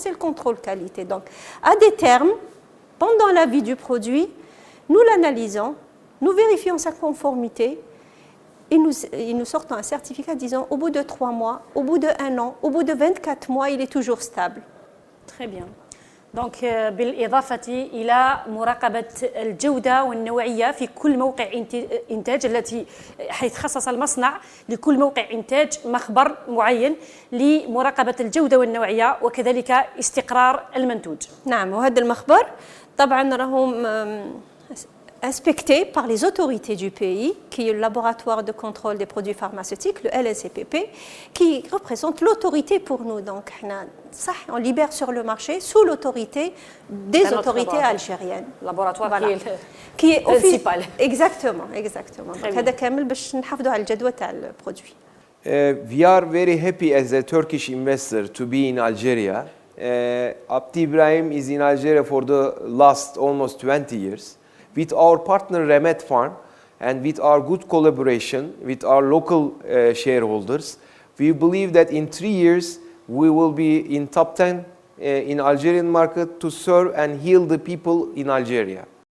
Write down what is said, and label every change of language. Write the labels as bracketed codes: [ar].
[fr] C'est le contrôle qualité. Donc, à des termes, pendant la vie du produit, nous l'analysons, nous vérifions sa conformité et nous sortons un certificat disant au bout de 3 mois, au bout de 1 an, au bout de 24 mois, il est toujours stable. Très bien. [ar] Donc بالإضافة إلى مراقبة الجودة والنوعية في كل موقع إنتاج التي حيث خصص المصنع لكل موقع إنتاج مخبر معين لمراقبة الجودة والنوعية وكذلك استقرار المنتوج. نعم وهذا المخبر طبعا راهم [fr] inspecté par les autorités du pays, qui est le laboratoire de contrôle des produits pharmaceutiques, le LSCPP, qui représente l'autorité pour nous. Donc, on libère sur le marché sous l'autorité des autorités algériennes. Laboratoire voilà. Qui est principal. Exactement, exactement. [ar] Donc, هذا كامل باش نحافظوا على الجدوى تاع البرودوي. [en] We are very happy as a Turkish investor to be in Algeria. Abdi Ibrahim is in Algeria for the last almost 20 years. With our partner Remed Farm, and with our good collaboration with our local shareholders, we believe that in 3 years we will be in top 10 in Algerian market to serve and heal the people in Algeria.